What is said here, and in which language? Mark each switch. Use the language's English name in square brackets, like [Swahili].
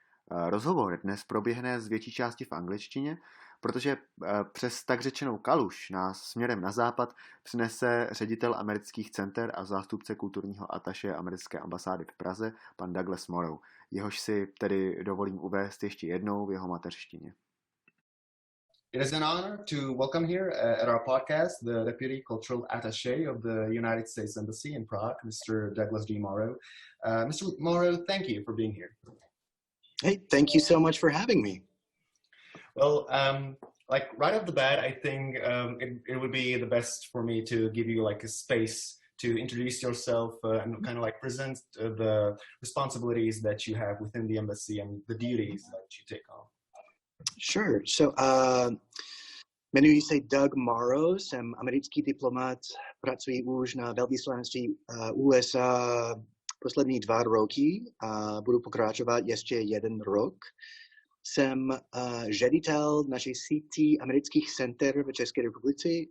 [Czech] Rozhovor dnes proběhne z větší části v angličtině, protože přes tak řečenou kaluž nás směrem na západ přinese ředitel amerických center a zástupce kulturního ataše americké ambasády v Praze, pan Douglas Morro, jehož si tedy dovolím uvést ještě jednou v jeho mateřštině. [English] It is an honor to welcome here at our podcast the Deputy Cultural Attaché of the United States Embassy in Prague, Mr. Douglas D. Morro. Mr. Morro, thank you for being here. Hey, thank you so much for having me. Well, like right off the bat, I think it would be the best for me to give you like a space to introduce yourself and kind of like present the responsibilities that you have within the embassy and the duties that you take on. Sure. [Czech] So, jmenuji se Doug Morro, jsem americký diplomat, pracuji už na velvyslanství USA poslední 2 roky a budu pokračovat ještě 1 rok. Jsem ředitel naší sítí amerických center v České republice.